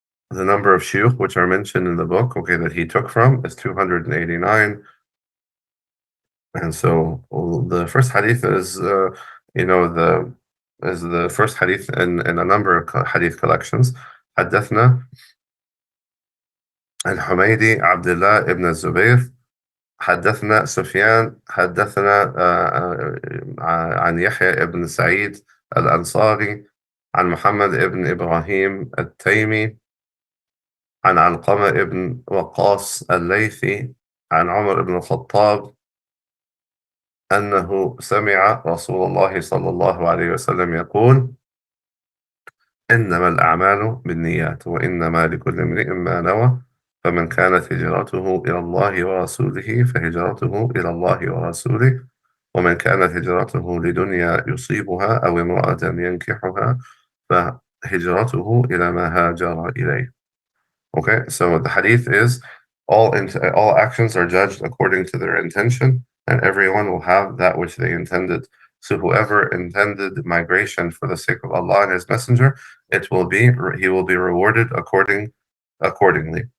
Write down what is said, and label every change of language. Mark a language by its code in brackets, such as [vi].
[en] The number of shuyukh which are mentioned in the book, okay, that he took from is 289. And so the first hadith is, the first hadith in a number of hadith collections. [ar] حدثنا الحميدي عبد الله ابن الزبير حدثنا سفيان حدثنا عن يحيى ابن سعيد الأنصاري عن محمد ابن إبراهيم التيمي عن علقمة ابن وقاص الليثي عن عمر بن الخطاب أنه سمع رسول الله صلى الله عليه وسلم يقول إنما الأعمال بالنيات وإنما لكل امرئ ما نوى فمن كانت هجرته إلى الله ورسوله فهجرته إلى الله ورسوله ومن كانت هجرته لدنيا يصيبها أو امرأة ينكحها فهجرته إلى ما هاجر إليه. [en] Okay, so the hadith is all actions are judged according to their intention, and everyone will have that which they intended. So whoever intended migration for the sake of Allah and His Messenger, he will be rewarded accordingly.